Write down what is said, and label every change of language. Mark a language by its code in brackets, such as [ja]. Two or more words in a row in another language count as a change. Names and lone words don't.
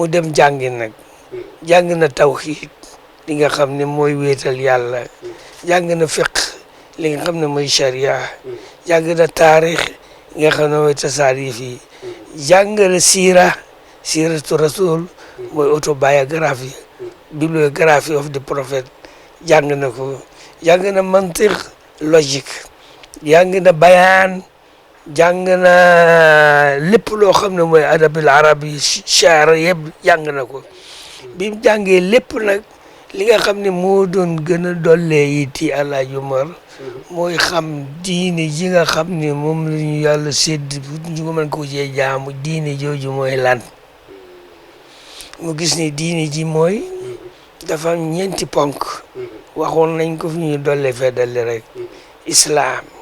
[wo] dem jàngi nag jàng na tawxiid li nga xam ne mooy wéetal yàlla jàng na fiq li nga xam ne mooy sharia jàng na taarix li nga xam ne mooy tasaarif yi jàng na [ar] siiratu rasul [wo] mooy [fr] autobiographie bibliographie [en] of the prophet [wo] jàng na ko jàng na mantiq logique jàng na bayaan jàng na lépp loo xam ne mooy [ar] adabil arabi [wo] shaar yëpp jàng na ko bi mu jàngee lépp nag li nga xam ne moo doon gën a dollee yiti Alaaji Umar mooy xam diine ji nga xam ne moom la ñu yàlla sédd ñu ko mën ko cee jaamu diine jooju mooy lan mu gis ne diine ji mooy dafa am ñeenti ponk waxoon nañ ko fi ñuy dollee feddali rek islaam